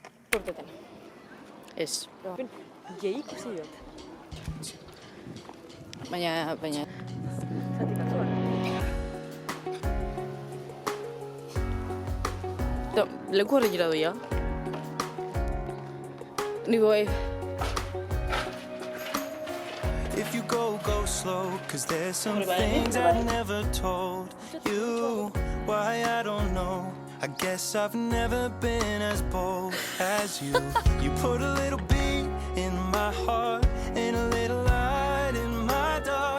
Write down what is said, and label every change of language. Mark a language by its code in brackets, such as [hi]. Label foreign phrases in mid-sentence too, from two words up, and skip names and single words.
[eu] Porta-te'n. Ez. Gehi ikusi dut. Baina... Zati batzuan. Leku horretira doia. Ni boi. [en] If you go, go slow, cause there's some things I never told you. Why, I don't know. I guess I've never been as bold as you. You put a little beat in my heart and a little light in my dark.